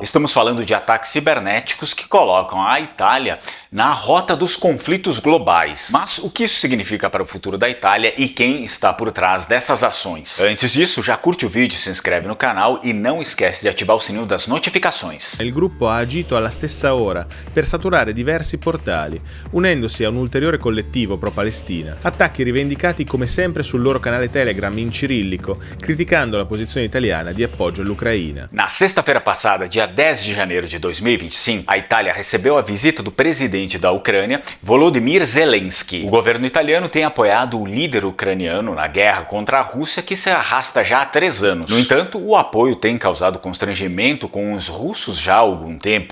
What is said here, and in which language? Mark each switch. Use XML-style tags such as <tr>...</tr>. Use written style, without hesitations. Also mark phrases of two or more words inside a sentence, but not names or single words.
<pt>Estamos falando de ataques cibernéticos que colocam a Itália na rota dos conflitos globais. Mas o que isso significa para o futuro da Itália e quem está por trás dessas ações? Antes disso, já curte o vídeo, se inscreve no canal e não esquece de ativar o sininho das notificações.</pt> <it>Il gruppo ha agito alla stessa ora per saturare diversi portali, unendosi a un ulteriore collettivo pro-Palestina. Attacchi rivendicati come sempre sul loro canale Telegram in cirillico, criticando la posizione italiana di appoggio all'Ucraina.</it> <pt>Na sexta-feira passada, dia 10 de janeiro de 2025, a Itália recebeu a visita do presidente da Ucrânia, Volodymyr Zelensky. O governo italiano tem apoiado o líder ucraniano na guerra contra a Rússia, que se arrasta já há 3 anos. No entanto, o apoio tem causado constrangimento com os russos já há algum tempo.</pt>